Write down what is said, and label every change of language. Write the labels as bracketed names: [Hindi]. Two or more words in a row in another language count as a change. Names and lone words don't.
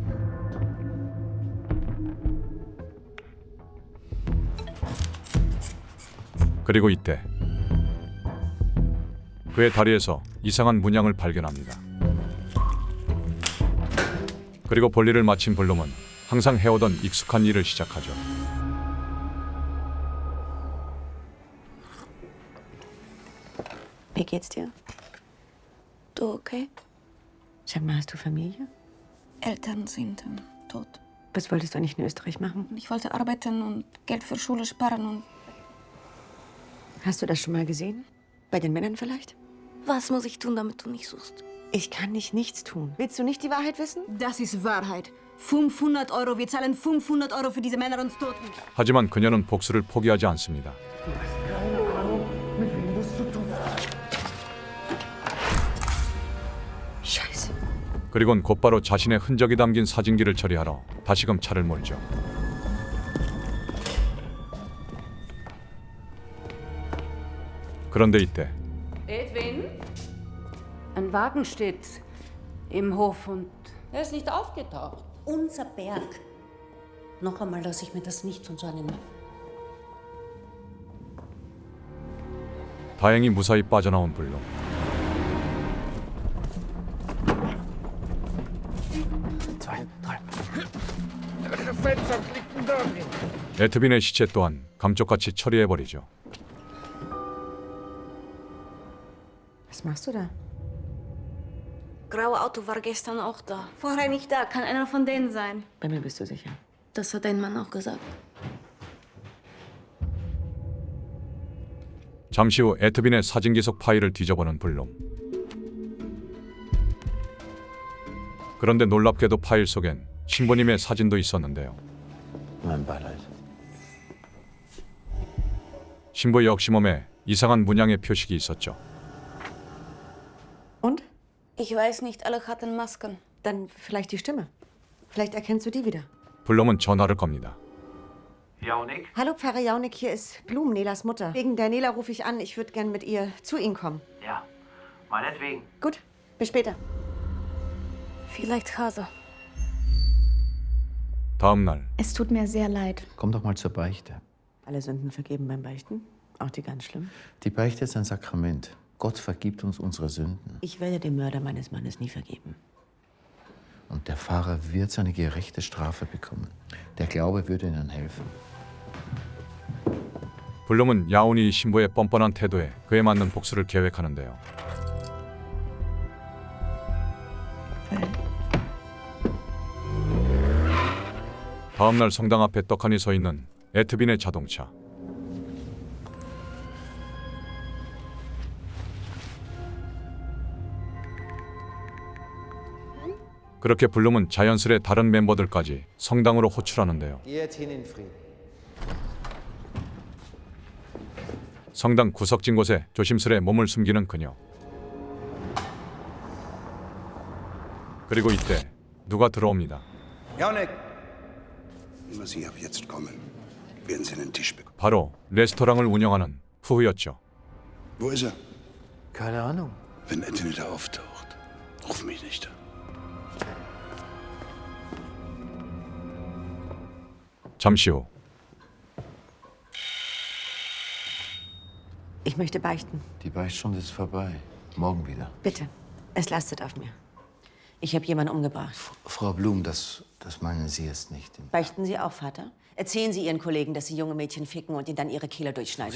[Korean] 그리고 이때 그의 다리에서 이상한 문양을 발견합니다. 그리고 볼일을 마친 블룸은 항상 해오던 익숙한 일을 시작하죠. [German] Wie geht's dir? Du okay? Sag mal, hast du Familie? Eltern sind tot. Was wolltest du eigentlich in Österreich machen? Ich wollte arbeiten und Geld für Schule sparen und Hast du das schon mal gesehen? Bei den Männern vielleicht? was muss ich tun, damit du mich suchst? Ich kann nicht nichts tun. Willst du nicht die Wahrheit wissen? Das ist Wahrheit. 500 Euro. Wir zahlen 500 Euro für diese Männer und Toten. [Korean] 하지만 그녀는 복수를 포기하지 않습니다. [German] Scheiße. [Korean] 그리곤 곧바로 자신의 흔적이 담긴 사진기를 처리하러 다시금 차를 몰죠. 그런데 이때 [German] Edwin? Ein Wagen steht im Hof und er ist nicht aufgetaucht. Unser Berg. Noch einmal lasse ich mir das nicht von so einem [Korean] 다행히 무사히 빠져나온 블룸. [German] Zwei, drei. [Korean] 에트빈의 시체 또한 감쪽같이 처리해버리죠. [German] Was machst du da? Graue Auto war gestern auch da. Vorher nicht da. Kann einer von denen sein. Bei mir bist du sicher. Das hat ein Mann auch gesagt. [Korean] 잠시 후 에트빈의 사진기 속 파일을 뒤져보는 블룸. 그런데 놀랍게도 파일 속엔 신부님의 사진도 있었는데요. [German] Mein Beileid. [Korean] 신부 역시 몸에 이상한 문양의 표식이 있었죠. [German] Und? Ich weiß nicht, alle hatten Masken. Dann vielleicht die Stimme. Vielleicht erkennst du die wieder. [Korean] 블룸은 전화를 겁니다. [German] Jaunik? Hallo, Pfarrer Jaunik, hier ist Blum, Nelas Mutter. Wegen der Nela rufe ich an. Ich würde gern mit ihr zu Ihnen kommen. Ja, meinetwegen. Gut, bis später. Vielleicht Hase. [Korean] 다음 날 [German] Es tut mir sehr leid. Komm doch mal zur Beichte. Alle Sünden vergeben beim Beichten? Auch die ganz schlimm? Die Beichte ist ein Sakrament. Gott vergibt uns unsere Sünden. Ich werde dem Mörder meines Mannes nie vergeben. Und der Pfarrer wird seine gerechte Strafe bekommen. Der Glaube würde ihnen helfen. [Korean] 블룸은 야온이 신부의 뻔뻔한 태도에 그에 맞는 복수를 계획하는데요. 다음 날 성당 앞에 떡하니 서 있는 에트빈의 자동차. 그렇게 블룸은 자연스레 다른 멤버들까지 성당으로 호출하는데요. [German] Geht hin in Frieden. [Korean] 성당 구석진 곳에 조심스레 몸을 숨기는 그녀. 그리고 이때 누가 들어옵니다. [German] Janek! Immer Sie ab jetzt kommen, werden Sie einen Tisch bekommen. [Korean] 바로 레스토랑을 운영하는 푸우였죠. [German] Wo ist er? Keine Ahnung. Wenn Anthony da auftaucht, ruf mich nicht an. [Korean] 잠시 후 [German] Ich möchte beichten. Die Beichtsstunde ist vorbei. Morgen wieder. Bitte, es lastet auf mir. Ich habe jemanden umgebracht. Frau Blum, das meinen Sie jetzt nicht. Beichten Sie auch, Vater? Erzählen Sie Ihren Kollegen, dass Sie junge Mädchen ficken und ihnen dann ihre Kehle durchschneiden.